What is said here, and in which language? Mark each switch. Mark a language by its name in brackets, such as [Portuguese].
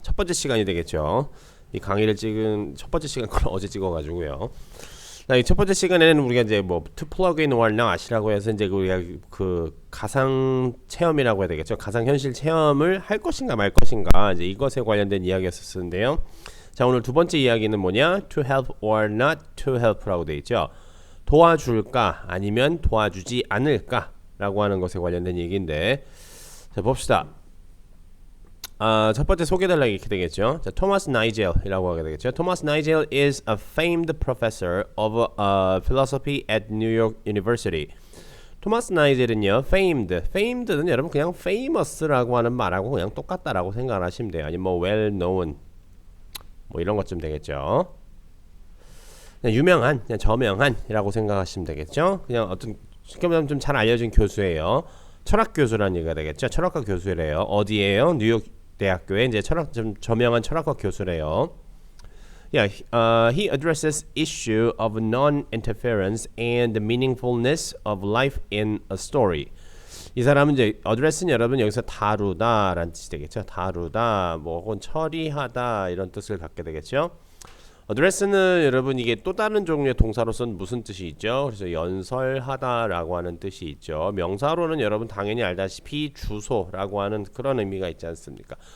[Korean] 첫 번째 시간이 되겠죠. 이 강의를 찍은 첫 번째 시간 걸 어제 찍어가지고요. 자, 이 첫 번째 시간에는 우리가 이제 뭐 [English] to plug in or not [Korean] 이라고 해서 이제 우리가 그 가상 체험이라고 해야 되겠죠. 가상 현실 체험을 할 것인가 말 것인가 이제 이것에 관련된 이야기였었는데요. 자, 오늘 두 번째 이야기는 뭐냐? [English] To help or not to help라고 [Korean] 되어 있죠. 도와줄까 아니면 도와주지 않을까라고 하는 것에 관련된 얘기인데, 자 봅시다. 첫 번째 소개달라 이렇게 되겠죠. 자, 토마스 나이젤이라고 하게 되겠죠. [English] 토마스 나이젤 is a famed professor of philosophy at New York University. [Korean] 토마스 나이젤은요, famed는 여러분 그냥 famous라고 하는 말하고 그냥 똑같다라고 생각을 하시면 돼요. 아니면 뭐 well known 뭐 이런 것쯤 되겠죠. 그냥 유명한, 그냥 저명한이라고 생각하시면 되겠죠. 그냥 어떤 좀 잘 알려진 교수예요. 철학 교수라는 얘기가 되겠죠. 철학과 교수래요. 어디에요? 뉴욕 대학교에 이제 좀 저명한 철학과 교수래요. [English] He addresses issue of non-interference and the meaningfulness of life in a story. [Korean] 이 사람은 이제 address는 여러분 여기서 다루다라는 뜻이 되겠죠. 다루다, 뭐 혹은 처리하다 이런 뜻을 갖게 되겠죠. address는 여러분 이게 또 다른 종류의 동사로서는 무슨 뜻이 있죠? 그래서 연설하다라고 하는 뜻이 있죠. 명사로는 여러분 당연히 알다시피 주소라고 하는 그런 의미가 있지 않습니까?